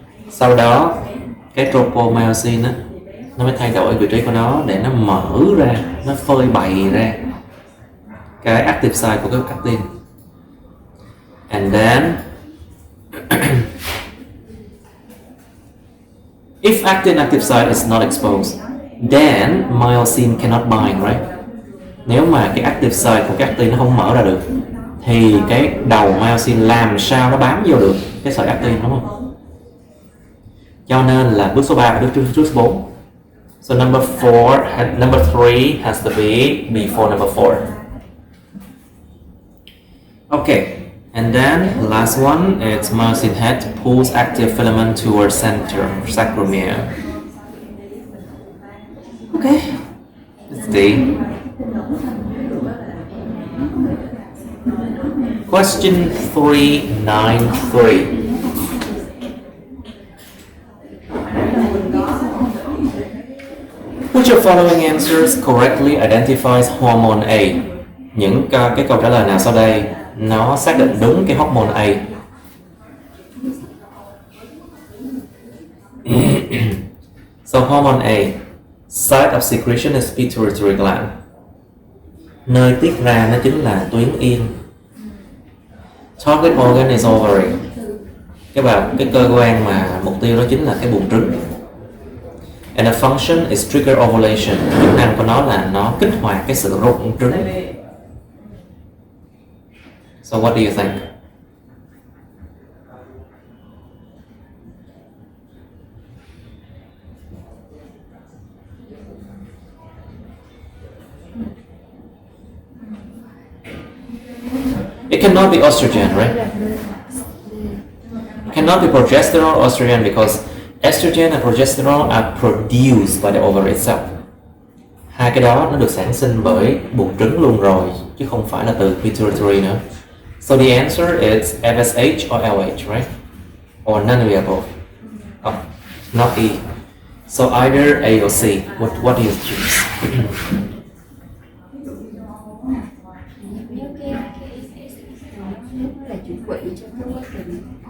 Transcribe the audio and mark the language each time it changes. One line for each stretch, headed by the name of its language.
Vietnamese: Sau đó cái tropomyosin á, nó mới thay đổi vị trí của nó để nó mở ra, nó phơi bày ra cái active site của cái actin.
English: And then if active site is not exposed, then myosin cannot bind, right?
Vietnamese: Nếu mà cái active site của cái actin nó không mở ra được thì cái đầu myosin làm sao nó bám vô được cái sợi actin,
English: đúng không?
Vietnamese: Cho nên là bước số 3 và bước trước số 4.
English: So number 3 has to be before number 4. Okay, and then last one is myosin head pulls active filament towards center sarcomere. Okay, let's see. Question 393. Which of following answers correctly identifies hormone A?
Vietnamese: Những cái câu trả lời nào sau đây nó xác định đúng cái hormone A?
English: So hormone A, site of secretion is pituitary gland.
Vietnamese: Nơi tiết ra nó chính là tuyến yên.
English: Target organ is ovary.
Vietnamese: Cái cơ quan mà mục tiêu đó chính là cái buồng trứng.
English: And the function is trigger ovulation.
Vietnamese: Chức năng của nó là nó kích hoạt cái sự rụng trứng.
English: So what do you think? It cannot be estrogen, right? It cannot be progesterone or estrogen because estrogen and progesterone are produced by the ovary itself.
Vietnamese: Hai cái đó nó được sản sinh bởi buồng trứng luôn rồi, chứ không phải là từ pituitary nữa.
English: So the answer is FSH or LH, right? Or none of the above. Oh, not E. So either A or C. What do you choose?
Vietnamese: Nếu cái nó là chuẩn bị cho cái quá trình